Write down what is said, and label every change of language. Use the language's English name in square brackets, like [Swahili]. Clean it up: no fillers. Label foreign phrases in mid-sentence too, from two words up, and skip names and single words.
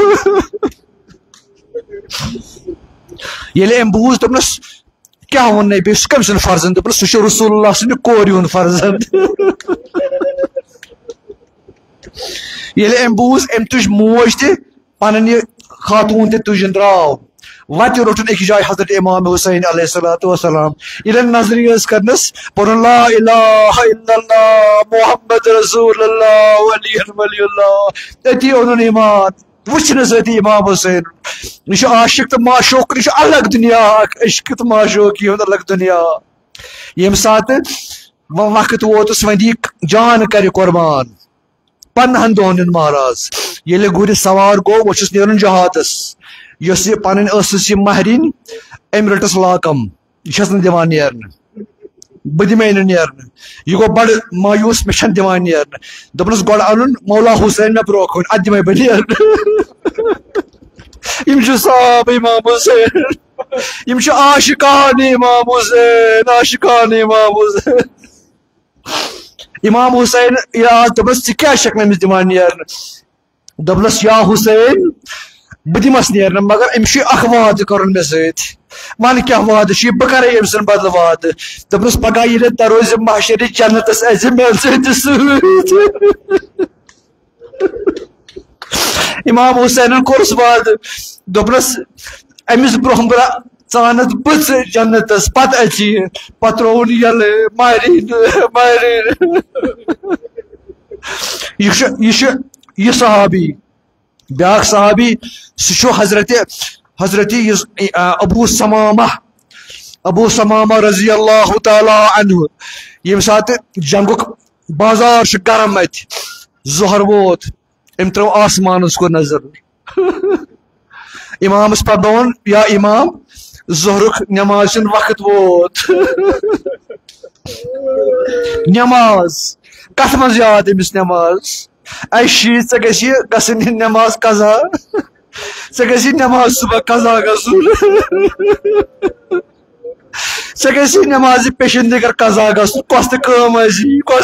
[Kashmiri] ییٚلہِ أمۍ بوٗز دوٚپنَس کیٛاہ ووٚننَے بیٚیہِ سُہ کٔمۍ سُنٛد فرزند دوٚپنَس سُہ چھُ رسول اللہ سٕنٛدِ کورِ ہُنٛد فرزند. ییٚلہِ أمۍ بوٗز أمۍ تُج موج تہِ پنٕنۍ یہِ خاتوٗن تہِ تُجِن درٛاو وتہِ روٚٹُن أکِس جایہِ حضرت امام حسین [Arabic] علیہ الصلوۃ والسلام [Kashmiri] ییٚلہِ نظرِ ٲس کرنس پوٚرُن [Arabic] لا الہ الا اللہ محمد رسول اللہ علی ولی اللہ [Kashmiri] أتی اوٚنُن ایمان وٕچھنہٕ سۭتی امام حسین یہِ چھُ عاشق تہٕ معشوق یہِ چھُ الگ دُنیا اکھ عشق تہٕ معشوقی ہُنٛد الگ دُنیا ییٚمہِ ساتہٕ وۄنۍ وقت ووتُس وۄنۍ دِیہِ جان کرِ قۄربان 15 دۄہن ہُنٛد مہراز ییٚلہِ گُرِ سوار گوٚو وۄنۍ چھُس نیرُن جہادس یۄس یہِ پنٕنۍ ٲسٕس یہِ مہرِنۍ أمۍ رٔٹٕس لاکم یہِ چھس نہٕ دِوان نیرنہٕ بہٕ دِمے نہٕ نیرنہٕ یہِ گوٚو بڑٕ مایوٗس مےٚ چھنہٕ دِوان نیرنہٕ دوٚپنس گۄڈٕ اَنُن مولا حُسین مےٚ برونٛہہ کُن اَدٕ دِمے بہٕ نیرنہٕ یِم چھِ صحابہٕ امام حُسین یِم چھِ عاشقان امام حُسین عاشقان امام حُسین امام حُسین ییٚلہِ آو دوٚپنس ژٕ کیٛازِ چھکھ نہٕ أمِس دِوان نیرنہٕ دوٚپنس یا حُسین بہٕ دِمس نیرنہٕ مگر أمِس چھُ اکھ وعدٕ کرُن مےٚ سۭتۍ ون کیٛاہ وعدٕ چھُ بہٕ کرے أمۍ سٕنٛدِ بدلہٕ وعدٕ دوٚپنس پگاہ ییٚلہِ دروازِ محشرِ جنتس اَژِ مےٚ سۭتۍ سۭتۍ امام حُسینن کوٚرُس وعدٕ دوٚپنس أمِس برونٛہہ برونٛہہ ژٕ انتھ بہٕ ژٕ جنتس پتہٕ اَژِ یہِ پتہٕ ترٛووُن یَلہٕ مہریٖن یہِ چھُ یہِ صحابی بیاکھ صحابی سُہ چھُ حضرت ابو سمامہ [Arabic] رضی اللہ تعالیٰ عنہ [Kashmiri] ییٚمہِ ساتہٕ جنگُک بازار چھُ گرم اتہِ ظہر ووت أمۍ ترٲو آسمانس کُن نظر امامس پرنووُن یا امام ظہرُک نٮ۪ماز ہُنٛد وقت ووت نٮ۪ماز کتھ منٛز یاد أمِس نٮ۪ماز اے شی ژےٚ گژھِ گژھٕنۍ یہِ نٮ۪ماز قضا ژےٚ گژھِ نٮ۪ماز صبح قضا گژھُن ژےٚ گژھِ نٮ۪مازِ پیشن دِگر قضا گژھُن کۄس تہِ کٲم آسی